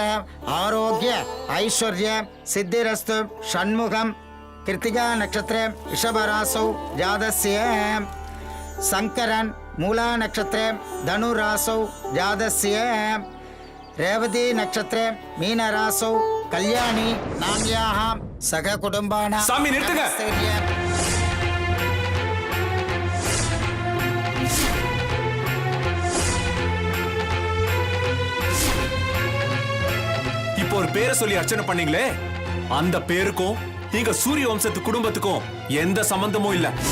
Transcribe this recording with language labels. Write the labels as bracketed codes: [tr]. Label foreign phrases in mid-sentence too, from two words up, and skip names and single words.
[sa] आरोग्य ऐश्वर्य सिद्धिरस्तु षण्मुखं कृत्तिका नक्षत्रे वृषभरासौ जातस्य शंकरन् मूला नक्षत्रे धनुरासौ जातस्य रेवती नक्षत्रे मीनरासौ कल्याणी नाम्याः सखकुटुम्बानां [ta] சாமி, நிறுத்துங்க. இப்போ ஒரு பேரை சொல்லி அர்ச்சனை பண்ணீங்களே, அந்த பேருக்கும் நீங்க சூரிய வம்சத்து குடும்பத்துக்கும் எந்த சம்பந்தமும் இல்ல.